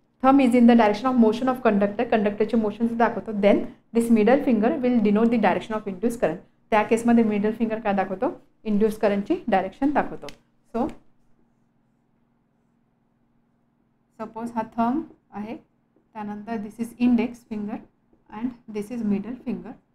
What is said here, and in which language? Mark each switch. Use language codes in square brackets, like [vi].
[en] thumb is in the direction of motion of conductor, [mr] कंडक्टरचे motion दाखवतो. [en] Then this middle finger will denote the direction of induce current. [mr] त्या केसमध्ये middle finger काय दाखवतो, induce करंटची direction दाखवतो. [en] so suppose [mr] हा थंब आहे, [en] त्यानंतर this is index finger and this is middle finger.